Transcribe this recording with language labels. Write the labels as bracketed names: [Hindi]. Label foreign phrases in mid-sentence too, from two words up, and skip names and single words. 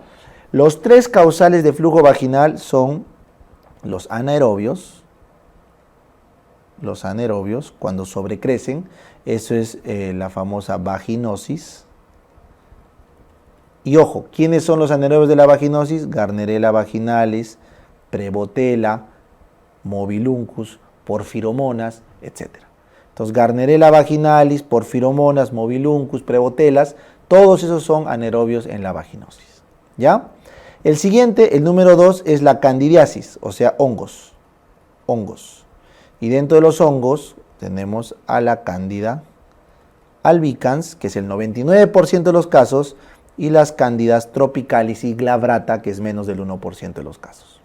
[Spanish] Los 3 causales de flujo vaginal son los anaerobios, cuando sobrecrecen, eso es la famosa vaginosis. Y ojo, ¿quiénes son los anaerobios de la vaginosis? Gardnerella vaginalis, Prevotella, Mobiluncus, Porphyromonas, etc. Entonces, Gardnerella vaginalis, Porphyromonas, Mobiluncus, Prevotellas, todos esos son anaerobios en la vaginosis. ¿Ya? El siguiente, el número 2, es la candidiasis, o sea, hongos. Y dentro de los hongos tenemos a la Candida albicans, que es el 99% de los casos, y las Candidas tropicalis y glabrata, que es menos del 1% de los casos.